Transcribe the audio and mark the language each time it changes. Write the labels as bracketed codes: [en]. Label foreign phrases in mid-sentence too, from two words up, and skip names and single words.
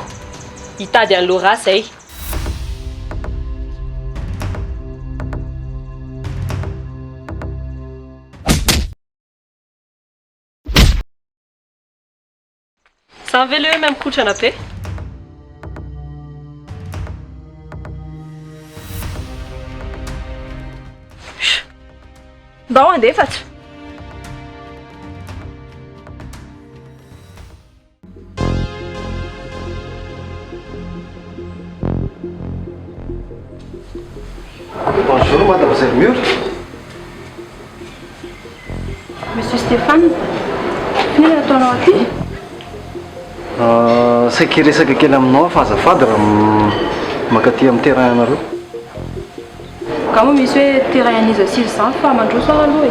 [mg] Hitady an'lo raha zay. Sa velo eo mikotrana be. Mba ho andefatra. [fr] Bonjour, madame, vous êtes mûre? Monsieur Stéphane, [mg] fihinana ataonao aty? Saika resaka kely aminao fa azafady raha makaty amin'ny terrain anareo. Ka moa misy hoe terrain an'izy asily izany fa mandroso aho aloha e.